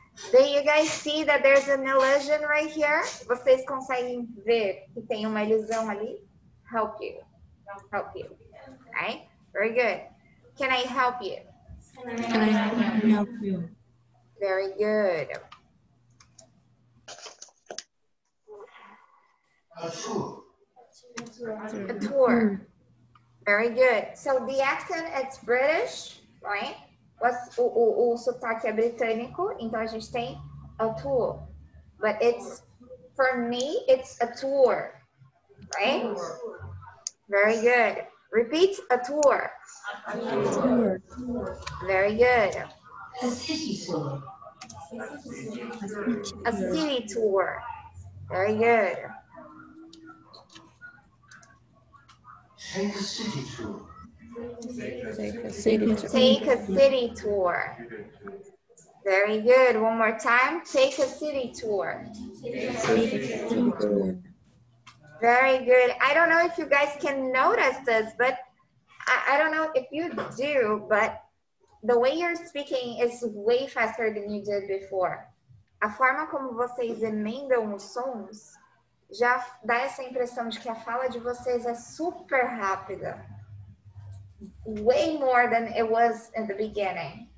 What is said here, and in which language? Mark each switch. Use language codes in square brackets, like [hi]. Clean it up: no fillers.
[en] Do you guys see that there's an illusion right here? [pt] Vocês conseguem ver que tem uma ilusão ali? [en] Help you. Help you. Right? Very good. Can I help you? Can I help you? Very good. A tour. A tour. Very good. So the accent, it's British, right? [pt] O sotaque é britânico, então a gente tem a tour. [en] But it's, for me, it's a tour, right? Very good. Repeat, a tour. Very good. A city tour. A city tour. Very good. Take a city tour. Take a city tour. Take a city tour. Very good. One more time. Take a city tour. Very good. I don't know if you guys can notice this, but I don't know if you do, but the way you're speaking is way faster than you did before. [pt] A forma como vocês emendam os sons já dá essa impressão de que a fala de vocês é super rápida. [en] Way more than it was in the beginning.